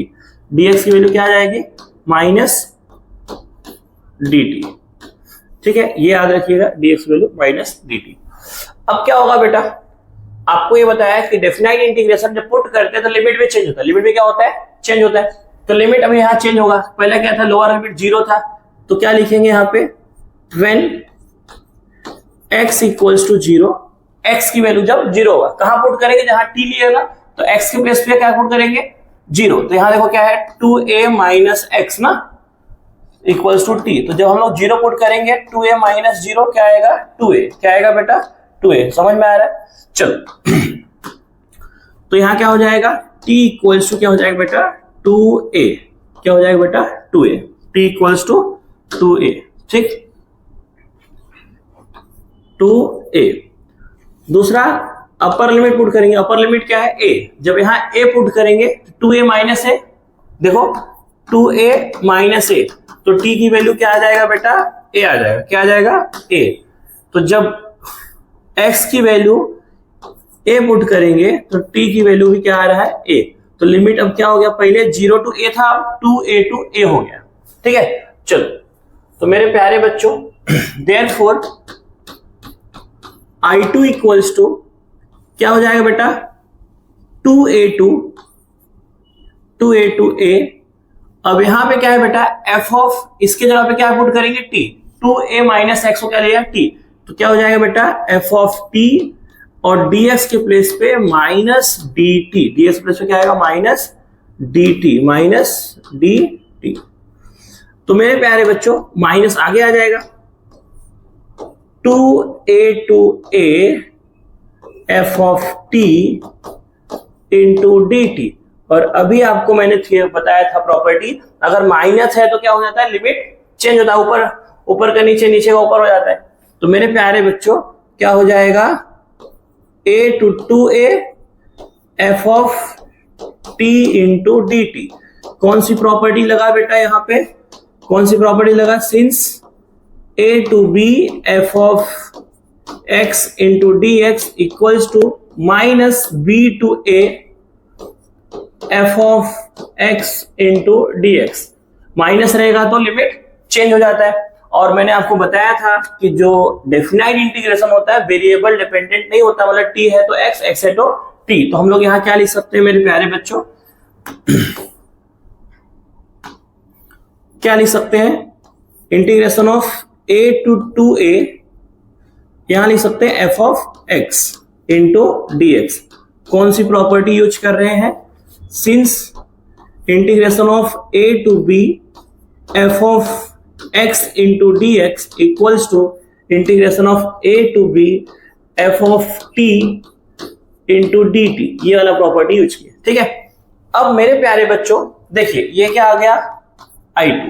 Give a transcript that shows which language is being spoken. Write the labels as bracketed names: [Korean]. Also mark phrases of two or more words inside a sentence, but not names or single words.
[Hindi] dx की वैल्यू क्या आ जाएगी, [English] minus dt, [Hindi] ठीक है, ये याद रखिएगा, [English] dx value minus dt. [Hindi] अब क्या होगा बेटा, आपको ये बताया कि [English] definite integration [Hindi] जब पुट करते हैं तो लिमिट में चेंज होता है, लिमिट में क्या होता है, चेंज होता है। तो लिमिट अभी यहाँ चेंज होगा, पहले क्या था, [English] lower limit [Hindi] 0 था, तो क्या लिखेंगे यहाँ पे, [English] when x equals to 0, [Hindi] x की वैल्यू जब 0 होगा, कहां पुट करेंगे, जहां t लिएगा, तो x के प्लेस पे क्या पुट करेंगे, 0। तो यहां देखो क्या है, [English] 2a minus x [Hindi] ना [English] equals to t. [Hindi] तो जब हम लोग 0 पुट करेंगे, [English] 2a minus 0 [Hindi] क्या आएगा, 2a, क्या आएगा बेटा, 2a। समझ में आ रहा है, चलो। तो यहां क्या हो जाएगा, [English] t equals to [Hindi] क्या हो जाएगा बेटा, 2a, क्या हो जाएगा बेटा, [English] 2a, t equals to 2a, [Hindi] ठीक, 2a। दूसरा [English] upper limit [Hindi] पुट करेंगे, [English] upper limit [Hindi] क्या है, a। जब यहां a पुट करेंगे तो [English] 2a minus a, [Hindi] देखो [English] 2a minus a, [Hindi] तो t की वैल्यू क्या आ जाएगा बेटा, a आ जाएगा, क्या आ जाएगा, a। तो जब x की वैल्यू a पुट करेंगे तो t की वैल्यू भी क्या आ रहा है, a। तो लिमिट अब क्या हो गया, पहले 0 to a था, 2a to a हो गया, ठीक है। चलो तो मेरे प्यारे बच्चों, [English] therefore I2 equals to [Hindi] क्या हो जाएगा बेटा, [English] 2a to a। [Hindi] अब यहां पे क्या है बेटा, [English] f of, [Hindi] इसके जगह पे क्या पुट करेंगे, t, [English] 2a minus x [Hindi] को क्या लिया, t। तो क्या हो जाएगा बेटा, [English] f of t, [Hindi] और dx के प्लेस पे [English] minus dt, [Hindi] dx के प्लेस पे क्या आएगा, [English] minus dt, minus dt. [Hindi] तो मेरे प्यारे बच्चों माइनस आगे आ जाएगा, [English] 2a to a f of t into dt। [Hindi] और अभी आपको मैंने बताया था प्रॉपर्टी, अगर माइनस है तो क्या हो जाता है, [English] limit change [Hindi] होता है, ऊपर का नीचे, नीचे का ऊपर हो जाता है। तो मेरे प्यारे बच्चों क्या हो जाएगा, [English] a to 2a f of t into dt। [Hindi] कौन सी प्रॉपर्टी लगा बेटा, यहाँ पे कौन सी प्रॉपर्टी लगा, [English] सिंस a to b f of x into dx equals to minus b to a f of x into dx। [Hindi] माइनस रहेगा तो [English] limit change [Hindi] हो जाता है। और मैंने आपको बताया था कि जो [English] definite integration [Hindi] होता है [English] variable dependent [Hindi] नहीं होता, मतलब t है तो x, x है तो टी। तो हम लोग यहां क्या लिख सकते हैं मेरे प्यारे बच्चों, क्या लिख सकते हैं, [English] integration of a to a, [Hindi] यहां लिख सकते हैं [English] f of x into dx. [Hindi] कौन सी [English] property use [Hindi] कर रहे हैं, [English] since integration of a to b f of x into dx equals to integration of a to b f of t into dt, [Hindi] ये वाला [English] property use [Hindi] किया। ठीक है, अब मेरे प्यारे बच्चों देखिए ये क्या आ गया I2।